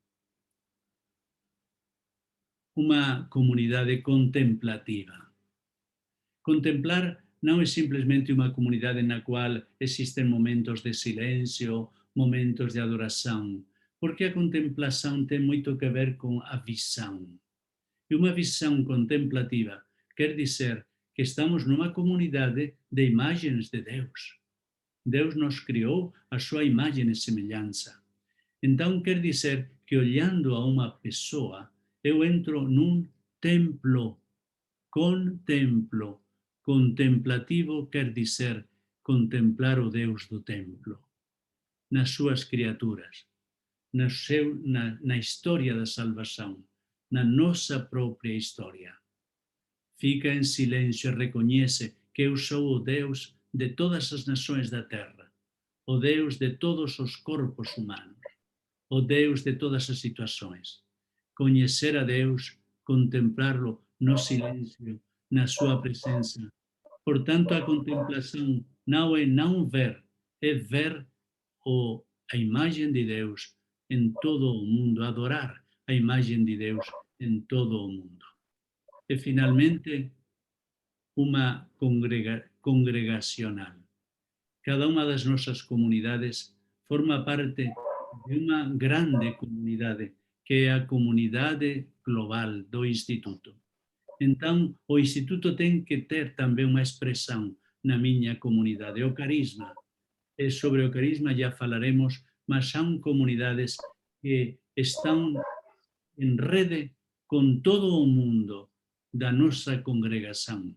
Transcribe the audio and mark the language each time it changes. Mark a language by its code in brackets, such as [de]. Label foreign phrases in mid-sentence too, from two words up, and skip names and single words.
[gl] Unha comunidade contemplativa. Contemplar non é simplesmente unha comunidade na cual existen momentos de silencio, momentos de adoración, porque a contemplación ten moito que ver con a visão. E unha visão contemplativa quer dizer que estamos nunha comunidade de imagens de Deus. Deus nos criou a súa imagem e semelhanza. Entón quer dizer que olhando a unha pessoa, eu entro nun templo, contemplo. Contemplativo quer dizer contemplar o Deus do templo, nas súas criaturas, na historia da salvación, na nosa propia historia. Fica en silencio e recoñece que eu sou o Deus de todas as nações da terra, o Deus de todos os corpos humanos, o Deus de todas as situações. Coñecer a Deus, contemplarlo no silencio, na súa presença. Por tanto, a contemplación non é non ver, é ver a imagen de Deus en todo o mundo, adorar a imagen de Deus en todo o mundo. E finalmente, unha congregacional. Cada unha das nosas comunidades forma parte de uma grande comunidade, que é a comunidade global do Instituto. [pt] Então, o Instituto tem que ter também uma expressão na minha comunidade, o carisma. E sobre o carisma já falaremos, mas são comunidades que estão em rede com todo o mundo da nossa congregação.